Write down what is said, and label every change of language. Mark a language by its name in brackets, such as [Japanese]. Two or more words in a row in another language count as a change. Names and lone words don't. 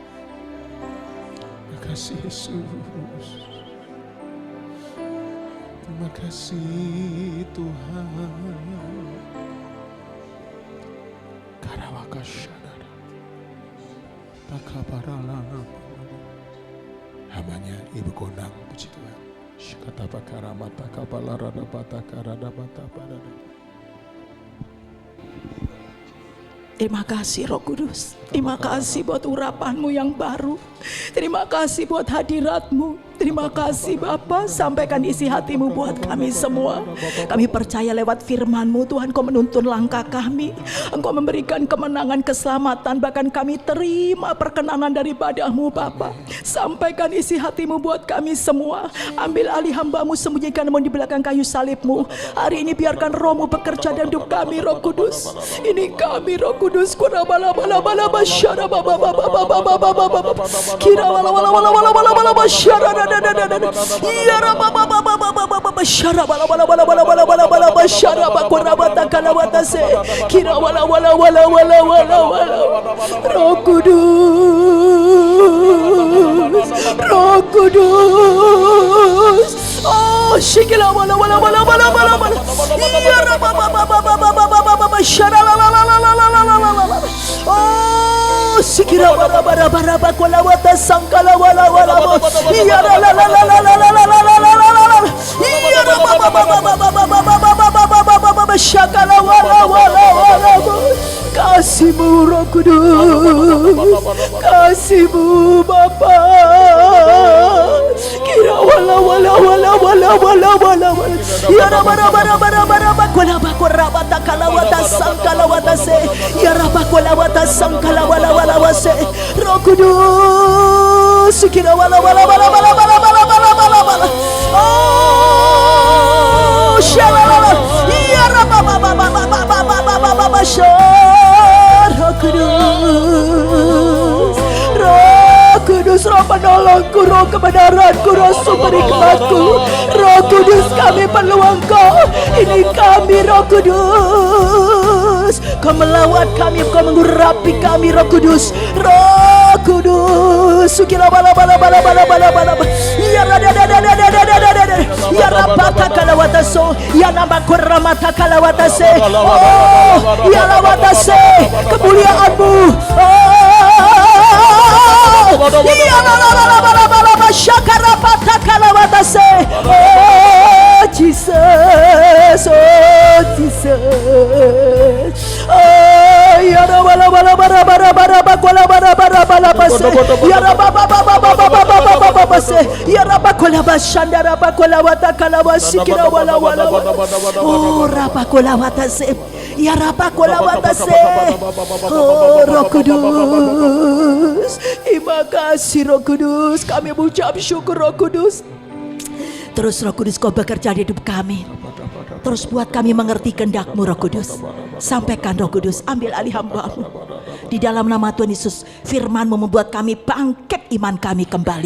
[Indonesian] Makasih Yesus. Terima kasih Tuhan. Karawakasyadara. Takabaralana. Hamanya Ibu Gondang, puji Tuhan. Shikatapa karamata kabalarada bata karada bata parada. Terima kasih Roh Kudus. Terima kasih buat urapanmu yang baru. Terima kasih buat hadiratmu. Terima kasih Bapa, sampaikan isi hatimu buat kami semua. Kami percaya lewat firman-Mu Tuhan, Kau menuntun langkah kami. Engkau memberikan kemenangan, keselamatan, bahkan kami terima perkenanan daripada-Mu Bapa. Sampaikan isi hatimu buat kami semua. Ambil alih hamba-Mu, sembunyikan-Mu di belakang kayu salib-Mu. Hari ini biarkan Roh-Mu bekerja dalam hidup kami, Roh Kudus. Ini kami, Roh Kudus. Kira wala wala wala wala syara baba baba baba baba baba kira wala wala wala wala wala wala syara da da da da ya baba baba baba baba syara wala wala wala wala wala wala wala syara bakurabata kalawata se kira wala wala wala wala wala wala Roh Kudus, Roh Kudus. Oh, shikila wala wala wala wala wala wala ya baba baba baba baba baba syara la la la la la la la la. Oh, sikira bara bara bara bakola wata sangkala wala wala iya la la la la la la la la la la la iya ba ba ba ba ba ba ba ba ba ba syakala wala wala wala. Kasih-Mu Roh Kudus, kasih-Mu Bapa. Kira wala wala wala wala wala wala wala ya bara bara bara bara bakola bakora wata kala wata sangkala wata se ya bakola wata sangkala wala wala wase. Roh Kudus, kira wala wala wala wala wala wala wala wala wala. Oh, shalala ya ba ba ba ba ba ba ba ba ba ba Roh Kudus, Roh Kudus, Roh penolongku, Roh kebenaranku, Roh sumber hikmatku. Roh Kudus, kami perlu Engkau. Ini kami, Roh Kudus. Kau melawat kami, Kau mengurapi kami, Roh Kudus. Roh Kudus, sukila bala bala bala bala bala bala. Ya rada da da da da da da da. Ya rabata kalawata so, ya nama kuramata kalawata se. Oh, ya lawata se, kemuliaan-Mu. Oh, ya la la la la la la la shakarapata kalawata se. [English] Oh, Jesus, oh Jesus. Oh, ya la la la la la la la bakola bara bara bara base ya raba baba baba baba baba baba se ya raba kola bashanda raba kola wata kala wasikira wala wala oh raba kola wata se ya raba kola wata se. [Indonesian] Oh Roh Kudus, terima kasih Roh Kudus, kami mengucap syukur Roh Kudus. Terus Roh Kudus Kau bekerja di hidup kami. Terus buat kami mengerti kehendak-Mu Roh Kudus. Sampaikan Roh Kudus, ambil alih hamba-Mu. Di dalam nama Tuhan Yesus, firman-Mu membuat kami bangkit iman kami kembali.